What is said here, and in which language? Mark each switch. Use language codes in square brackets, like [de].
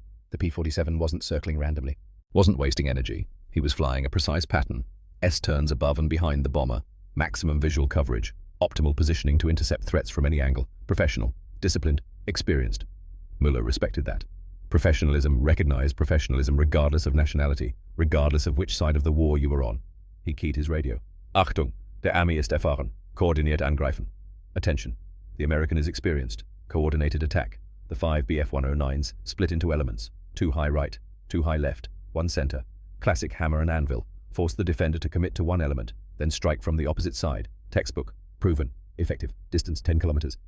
[en] The P-47 wasn't circling randomly, wasn't wasting energy. He was flying a precise pattern, S-turns above and behind the bomber, maximum visual coverage, optimal positioning to intercept threats from any angle, professional, disciplined, experienced. Müller respected that. Professionalism recognized professionalism regardless of nationality, regardless of which side of the war you were on. He keyed his radio. [de] Achtung, der Armee ist erfahren. Koordiniert angreifen. [en] Attention. The American is experienced. Coordinated attack. The 5 BF-109s split into elements. 2 high right, 2 high left, 1 center. Classic hammer and anvil. Force the defender to commit to one element, then strike from the opposite side. Textbook. Proven. Effective. Distance 10 kilometers.